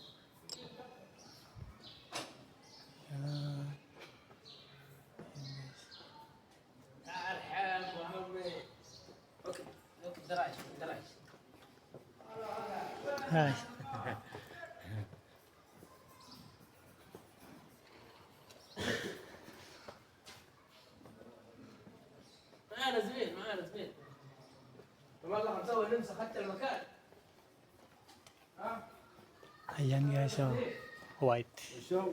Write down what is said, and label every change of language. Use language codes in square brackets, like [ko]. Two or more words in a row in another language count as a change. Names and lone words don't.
[tl] Ayan. [en] Hi. [ar] معانا زميل والله هنسوي نمسح حتى المكان. [tl] Ayan guys, oh. [en] White. So,